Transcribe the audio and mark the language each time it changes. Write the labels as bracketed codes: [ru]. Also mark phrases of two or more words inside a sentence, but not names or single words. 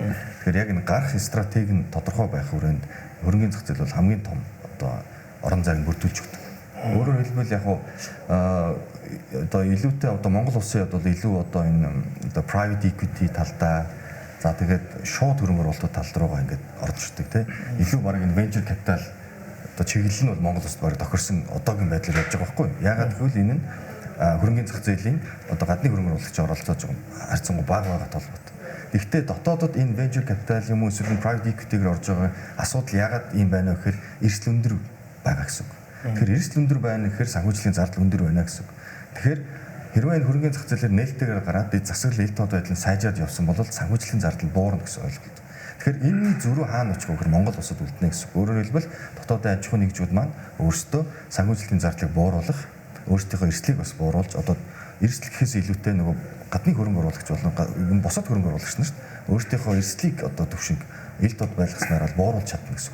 [mn] Тэгэхээр яг энэ гарах стратеги нь тодорхой байх хүрээнд хөрөнгөний зах зээл бол хамгийн том одоо орон зайг бүрдүүлж өгдөг. Өөрөөр хэлбэл яг одоо илүүтэй одоо Монгол улсын бол илүү одоо энэ одоо [en] private equity [mn] талдаа за тэгээд шууд хөрөнгө оруулалтын тал руугаа ингээд орж ирдэг тийм. Илүү баг энэ [en] venture capital [mn] одоо чиглэл нь бол Монгол улсад баг тохирсон одоогийн байдлаар явж байгаа байхгүй. Ягаад гэвэл энэ нь хөрөнгөний зах зээлийн одоо гадны хөрөнгө оруулагч оролцож байгаа харьцангуй бага толгойтой. Гэхдээ дотоодод энэ [en] venture capital [mn] юм уу эсвэл [en] private equity- [mn] гээр орж байгаа асуудал ягаад ийм байна вэ гэхээр эрсдэл өндөр байгаа гэсэн үг. Тэгэхээр эрсдэл өндөр байна гэхээр санхүүжлийн зардал өндөр байна гэсэн үг. Тэгэхээр хэрвээ энэ хөрөнгөний зах зээлээр нээлттэйгээр гараад бид засаглал ил тод байдлыг сайжаад явсан бол санхүүжлийн зардал буурна гэсэн ойлголт. Тэгэхээр энэний зөрүү хаана очих вэ гэхээр Монгол улсад үлдэнэ гэсэн. Өөрөөр хэлбэл дотоодын аж ахуйн нэгжүүд маань өөрсдөө санхүүжилтийн зардлыг бууруулах, өөрсдийнхөө эрсдлийг бас бууруулж одоо эрсдэл гэхээс илүүтэй нөгөө гадны хөрөнгө оруулагч болон бусад хөрөнгө оруулагч нар өөрсдийнхөө эрсдлийг одоо төвшинг ил тод байлгаснаар бууруулж чадна гэсэн.